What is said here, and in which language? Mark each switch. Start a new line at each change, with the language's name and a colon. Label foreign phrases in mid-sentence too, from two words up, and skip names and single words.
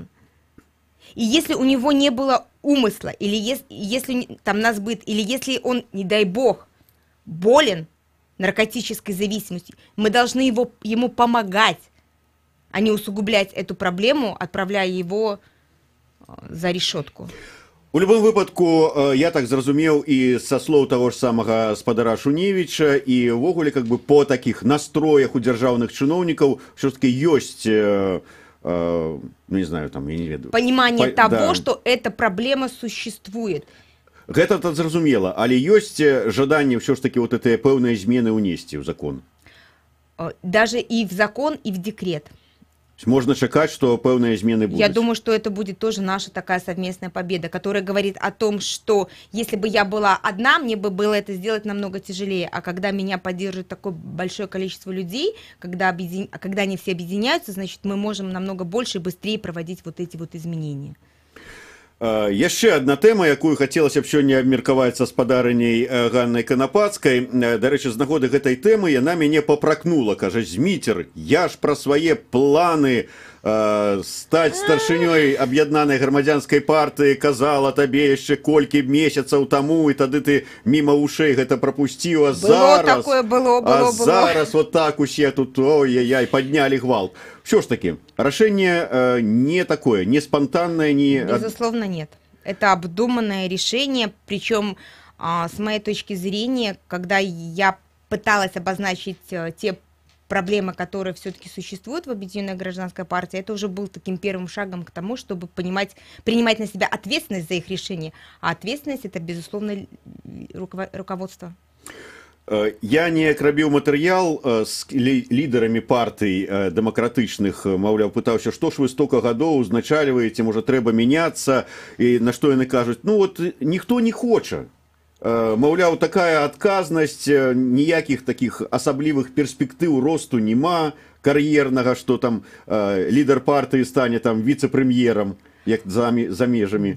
Russian: И если у него не было умысла, или если там насбыт, или если он, не дай бог, болен наркотической зависимостью, мы должны ему помогать, а не усугублять эту проблему, отправляя его за решетку.
Belarusian: У любым выпадку, я так зразумеў і са слоў таго ж самага спадара Шуневіча і ўвогуле
Russian: как бы по таких настроях
Belarusian: у дзяржаўных чыноўнікаў все-таки ёсць, ну
Russian: не знаю,
Belarusian: там, я не ведаю.
Russian: Понимание того, что эта проблема существует.
Belarusian: Гэта зразумела, але ёсць жаданне ўсё ж таки вот гэтыя пэўныя змены ўнесці ў закон.
Russian: Даже и в закон, и в декрет.
Belarusian: Можно чакать, что пэўныя змены будут.
Russian: Я думаю, что это будет тоже наша такая совместная победа, которая говорит о том, что если бы я была одна, мне бы было это сделать намного тяжелее. А когда меня поддерживает такое большое количество людей, когда они все объединяются, значит, мы можем намного больше и быстрее проводить вот эти вот изменения.
Belarusian: Яшчэ одна тэма, якую хацелася б сёння абмеркаваць са спадарыняй Ганнай Канапацкай. Дарэчы, з нагоды гэтай тэмы яна мяне папракнула, кажа: Зміцер, я ж пра свае планы стаць старшынёй аб'яднанай грамадзянскай партыі казала табе яшчэ колькі месяцаў таму, і тады ты міма вушэй гэта прапусціў, а зараз зараз вот так усе тут ой-яй-яй паднялі гвалт.
Russian: Все ж таки, решение не такое, не спонтанное, не... Безусловно, нет. Это обдуманное решение, причем, с моей точки зрения, когда я пыталась обозначить те проблемы, которые все-таки существуют в Объединенной гражданской партии, это уже был таким первым шагом к тому, чтобы принимать на себя ответственность за их решение. А ответственность – это, безусловно, руководство.
Belarusian: Я не рабіў матэрыял з лідарамі партый дэмакратычных, маўляў, пытаўся, што ж вы столько гадоў узначальваеце, можа трэба мяняцца, і на што яны кажуць, ну вот ніхто не хоча. Маўляў, такая адказнасць, ніякіх такіх асаблівых перспектыў росту няма кар'ернага, што там лідар партыі стане там віцэ-прэм'ерам, як за межами.